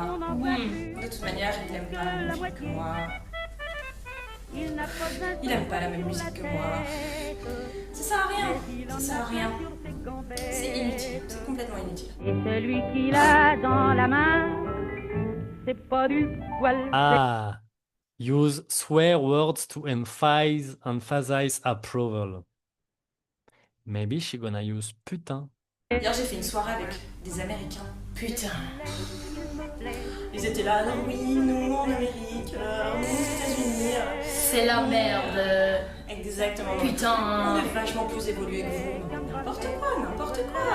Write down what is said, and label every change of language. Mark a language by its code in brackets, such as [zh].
[fr] De toute manière, il n'aime pas la même musique que moi. Il n'aime pas la même musique que moi. Ça sert à rien. Ça sert à rien. C'est inutile. C'est complètement inutile. Et celui qui l'a dans la main, c'est pas du poil. [en] Ah, use swear words to emphasize approval. Maybe she gonna use putain. [fr] Hier, j'ai fait une soirée avec des Américains. Putain. Ils étaient là, non, oui, nous en Amérique, nous aux États-Unis. C'est la merde. Exactement. Putain. On est vachement plus évolué que vous. N'importe quoi, n'importe quoi.